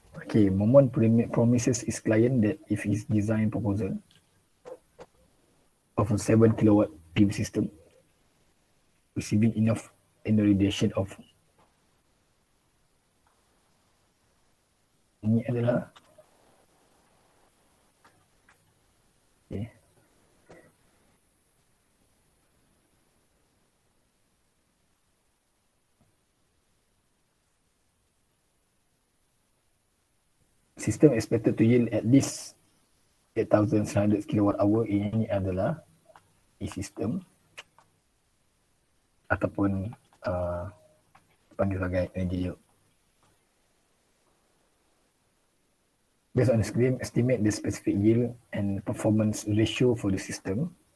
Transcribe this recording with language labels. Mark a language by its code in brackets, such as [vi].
[en] Okay, Momon promises his client that if his design proposal of a 7 kilowatt PV system receiving enough radiation of [ms] ini adalah [en] okay. System expected to yield at least 8,100 kilowatt hour. [ms] Ini adalah E-system ataupun panggil sebagai energy yield. [en] Based on the screen, estimate the specific yield and performance ratio for the system.